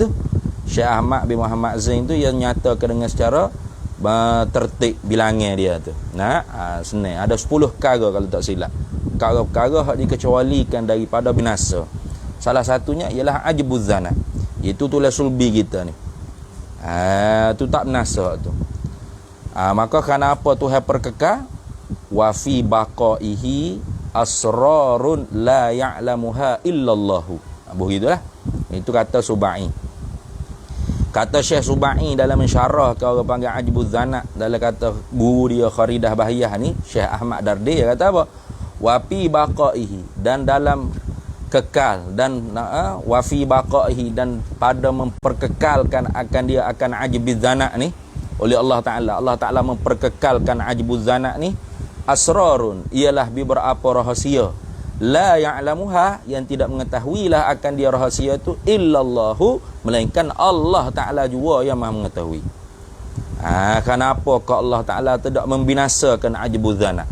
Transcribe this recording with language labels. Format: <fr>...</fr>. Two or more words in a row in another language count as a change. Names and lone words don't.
<ms>Syekh Ahmad bin Muhammad Zain tu yang nyatakan dengan secara tertib bilangnya dia tu. Senang. Ada 10 perkara kalau tak silap. Perkara-perkara hak dikecualikan daripada binasa. Salah satunya ialah</ms> <ar>عجب الذنب.</ar> <ms>Itu tulis sulbi kita ni. Tu tak binasa tu. Maka kerana apa Tuhan perkekal?</ms> <ar>وفي بقائه أسرار لا يعلمها إلا الله.</ar> <ms>Begitulah. Itu kata Subai. Kata Syekh Subai dalam mensyarah ke orang panggil</ms> <ar>عجب الذنب,</ar> <ms>dalam kata guru dia Kharidah Bahiyah ni, Syekh Ahmad Dardi, dia kata apa?</ms> <ar>وفي بقائه,</ar> <ms>dan dalam kekal, dan</ms> <ar>وفي بقائه,</ar> <ms>dan pada memperkekalkan akan dia akan</ms> <ar>عجب الذنب</ar> <ms>ni oleh Allah Ta'ala. Allah Ta'ala memperkekalkan</ms> <ar>عجب الذنب</ar> <ms>ni asrarun, ialah beberapa rahasia,</ms> <ar>لا يعلمها,</ar> <ms>yang tidak mengetahuilah akan dia rahasia tu</ms> <ar>إلا الله,</ar> <ms>melainkan Allah Ta'ala juga yang maha mengetahui. Kenapa kau Allah Ta'ala tidak membinasakan</ms> <ar>عجب الذنب?</ar>